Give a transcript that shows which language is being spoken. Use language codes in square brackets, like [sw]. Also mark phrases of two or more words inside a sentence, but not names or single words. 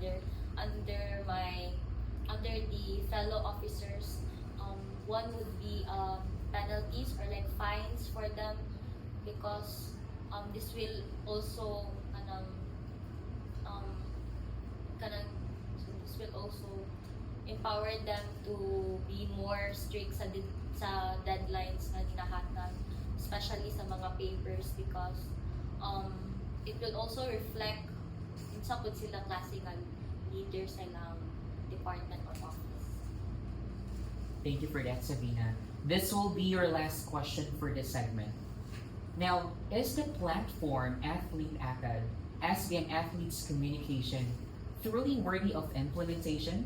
[en] under the fellow officers, one would be penalties or like fines for them because this will also this will also empower them to be more strict sa deadlines [ceb] na ginahatag, [en] especially [ceb] sa mga [en] papers because it will also reflect [ceb] sa pud silang klase nga leader sa ilang [en] department or office. Thank you for that, Sabina. This will be your last question for this segment. Now, is the platform Athlete Acad, SBM Athletes Communication, truly worthy of implementation?